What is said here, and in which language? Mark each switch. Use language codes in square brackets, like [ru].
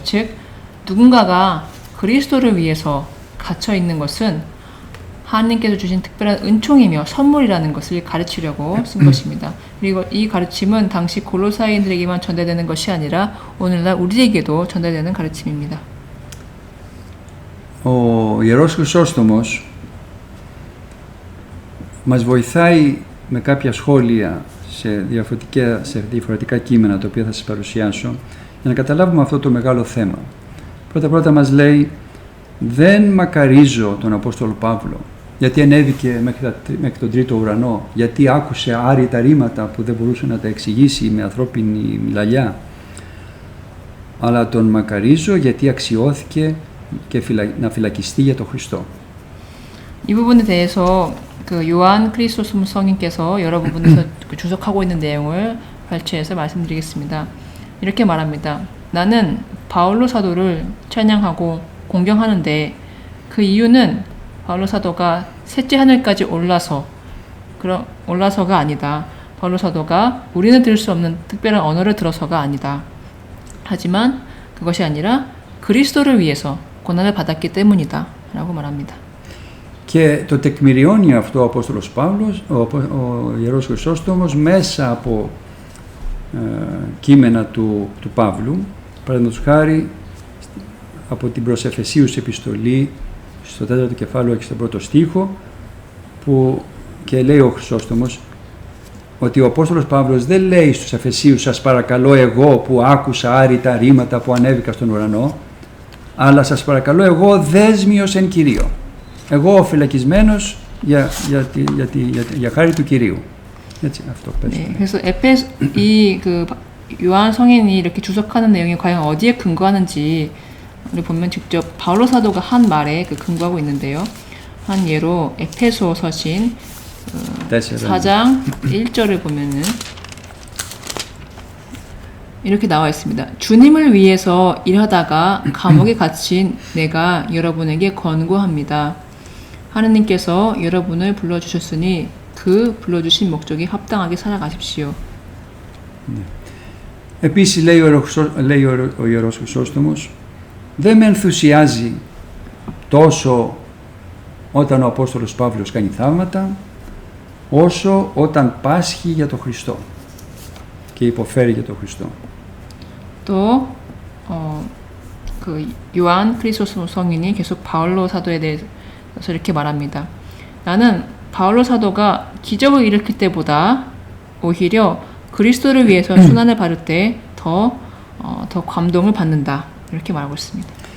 [ko] 즉 누군가가 그리스도를 위해서 갇혀 있는 것은 하나님께서 주신 특별한 은총이며 선물이라는 것을 가르치려고 쓴 것입니다. 그리고 이 가르침은 당시 골로사인들에게만 전달되는 것이 아니라 오늘날 우리에게도 전달되는 가르침입니다. [el] Ο Ιερός Χρυσόστομος μας βοηθάει με κάποια σχόλια σε διαφορετικά κείμενα τα οποία θα σας παρουσιάσω για να καταλάβουμε αυτό το μεγάλο θέμα. Πρώτα μας λέει, δεν μακαρίζω τον Απόστολο Παύλο γιατί ανέβηκε μέχρι τον τρίτο ουρανό, γιατί άκουσε άρρητα ρήματα που δεν μπορούσε να τα εξηγήσει με ανθρώπινη λαλιά, αλλά τον μακαρίζω γιατί αξιώθηκε και να φυλακιστεί για τον Χριστό. [ko] 이 부분에 대해서 그 요한 크리스토스무 성인께서 여러 부분에서 주석하고 있는 내용을 발췌해서 말씀드리겠습니다. 이렇게 말합니다. 나는 바울로 사도를 찬양하고 공경하는데 그 이유는 바울로 사도가 셋째 하늘까지 올라서가 아니다. 바울로 사도가 우리는 들을 수 없는 특별한 언어를 들어서가 아니다. 하지만 그것이 아니라 그리스도를 위해서 고난을 받았기 때문이다. 라고 말합니다. [el] Και το τεκμηριώνει αυτό ο Απόστολος Παύλος, ο Ιερός Χρυσόστομος, μέσα από κείμενα του Παύλου, παραδείγματος χάρη από την προς Εφεσίους επιστολή, στο 4ο κεφάλαιο και στον 1ο στίχο, που και λέει ο Χρυσόστομος ότι ο Απόστολος Παύλος δεν λέει στους Εφεσίους «Σας παρακαλώ εγώ που άκουσα άρρητα ρήματα που ανέβηκα στον ουρανό», αλλά «Σας παρακαλώ εγώ δέσμιος εν Κυρίω». Εγώ φυλακισμένος για χάρη του Κυρίου. Έτσι, αυτό πες. [ko] 네, 그래서 그 요한 성인이 이렇게 주석하는 내용이 과연 어디에 근거하는지를 보면 직접 바울로 사도가 한 말에 근거하고 있는데요. 한 예로 에페소 서신 4장 1절을 보면은 이렇게 나와 있습니다. 주님을 위해서 일하다가 감옥에 갇힌 내가 여러분에게 권고합니다. 하느님께서 여러분을 불러주셨으니 그 불러주신 목적에 합당하게 살아가십시오. [el] Επίσης λέει ο Ιερός Χρυσόστομος, δεν με ενθουσιάζει τόσο όταν ο Απόστολος Παύλος κάνει θαύματα, όσο όταν πάσχει για τον Χριστό και υποφέρει για τον Χριστό. [ko] 또 그 요한 크리스토스 성인이 계속 바울로 사도에 대해서 이렇게 말합니다. 나는 바울로 사도가 기적을 일으킬 때보다 오히려 그리스도를 위해서 순환을 받을 때 더 감동을 받는다. 이렇게 말하고 있습니다.